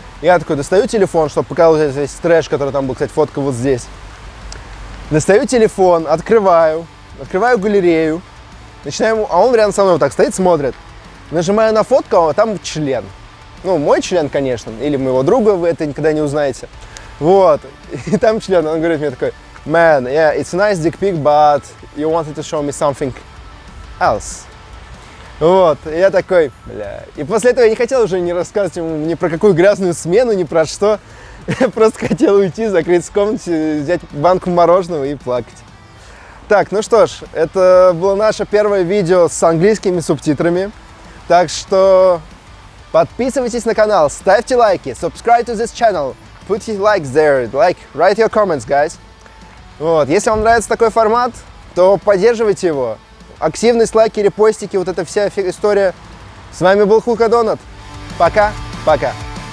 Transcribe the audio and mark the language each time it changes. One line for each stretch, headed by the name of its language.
Russian: Я такой достаю телефон, чтобы показать весь трэш, который там был, кстати, фотка вот здесь. Достаю телефон, открываю галерею, начинаю, а он рядом со мной вот так стоит, смотрит. Нажимаю на фотку, а там член. Ну, мой член, конечно, или моего друга, вы это никогда не узнаете. Вот, и там член, он говорит мне такой:
English: Man, yeah, it's a nice dick pic, but you wanted to show me something else.
Russian: Вот, и я такой, бля. И после этого я не хотел уже не рассказывать ему ни про какую грязную смену, ни про что. Я просто хотел уйти, закрыться в комнате, взять банку мороженого и плакать. Так, ну что ж, это было наше первое видео с английскими субтитрами. Так что подписывайтесь на канал, ставьте лайки,
English: subscribe to this channel, put your likes there, write your comments, guys.
Russian: Вот, если вам нравится такой формат, то поддерживайте его. Активность, лайки, репостики, вот эта вся история. С вами был Хука Донат. Пока-пока.